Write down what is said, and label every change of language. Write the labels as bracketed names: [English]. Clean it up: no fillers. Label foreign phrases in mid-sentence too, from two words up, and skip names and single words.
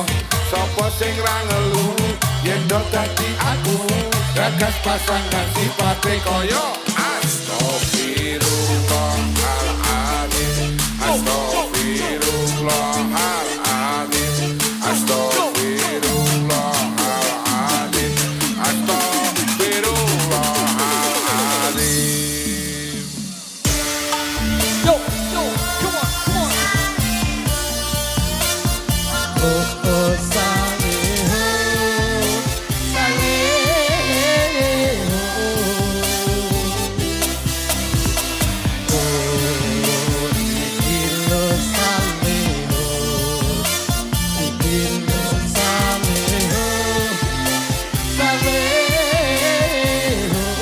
[Javanese] Sopo sing ra ngelu yen do dadi aku gagas pasangan sifate koyo Astagfirullahaladzim, Astagfirullahaladzim, Astagfirullahaladzim, Astagfirullahaladzim. [English] Yo, yo, come on, come on. Oh, oh, Saleho, Saleho. [Javanese] Oh, ikilo Saleho, ikilo Saleho, Saleho.